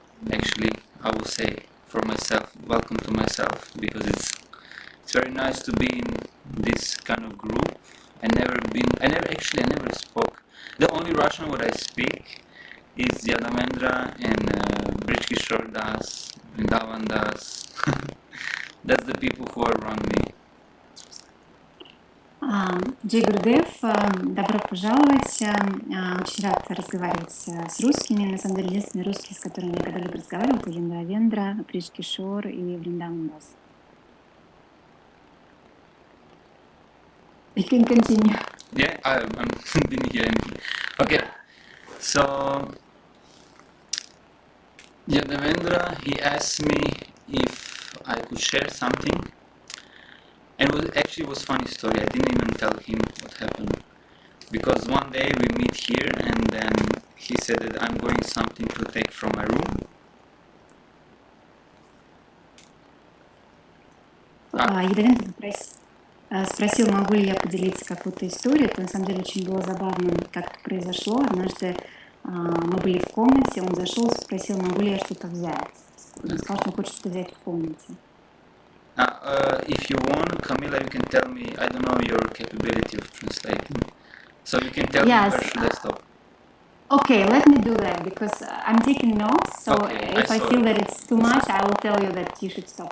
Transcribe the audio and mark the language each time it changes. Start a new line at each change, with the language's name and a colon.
English: Actually, I will say for myself, welcome to myself, because it's very nice to be in this kind of group. I never spoke. The only Russian what I speak is Yadavendra and Brij Kishore Das, Vrindavan Das. That's the people who are around me.
Russian: Джей Гурдев, добро пожаловать. Очень рад разговаривать с русскими. На самом деле, единственные русские, с которыми я когда-либо разговаривала, это Яндавендра, Бридж Кишор и Вриндаван Дас.
English: You can continue. Yeah, I didn't hear anything. Okay, so Yadavendra, he asked me if I could share something. And it was funny story. I didn't even tell him what happened, because one day we meet here, and then he said that I'm going something to take from my room.
Russian: Yadavendra спросил, могу ли я поделиться какой-то историей. Это на самом деле очень было забавно, как это произошло. Однажды мы были в комнате, он зашел и спросил, могу ли я что-то взять. Он сказал, что он хочет что-то взять в комнате.
English: If you want, Camila, you can tell me, I don't know your capability of translating. So you can tell me where should I stop. Okay, let me do that, because I'm taking notes, so okay, if I feel that it's too much, I will tell you that you should stop,